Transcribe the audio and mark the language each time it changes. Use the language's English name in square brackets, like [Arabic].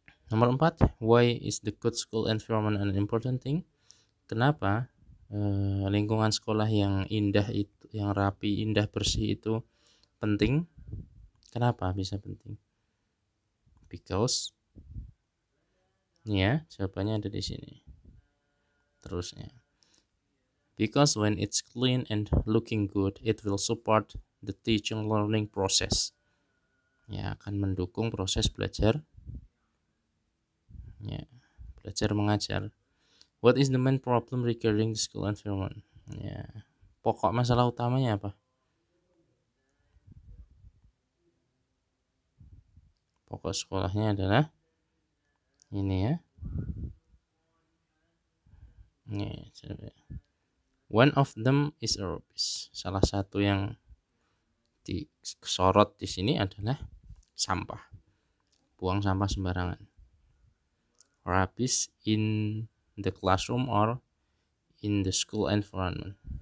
[Indonesian] Nomor 4, [English] why is the good school environment an important thing? [Indonesian] Kenapa lingkungan sekolah yang indah itu, yang rapi, indah, bersih itu penting? Kenapa bisa penting? Because, ya, jawabannya ada di sini. Terusnya, [English] because when it's clean and looking good, it will support the teaching learning process. [Indonesian] Ya, akan mendukung proses belajar, ya, belajar mengajar. [English] What is the main problem regarding the school environment? [Indonesian] Ya, pokok masalah utamanya apa? Pokok sekolahnya adalah ini, ya. [English] Ini, one of them is rubbish. [Indonesian] Salah satu yang disorot di sini adalah sampah. Buang sampah sembarangan. [English] Rubbish in the classroom or in the school environment.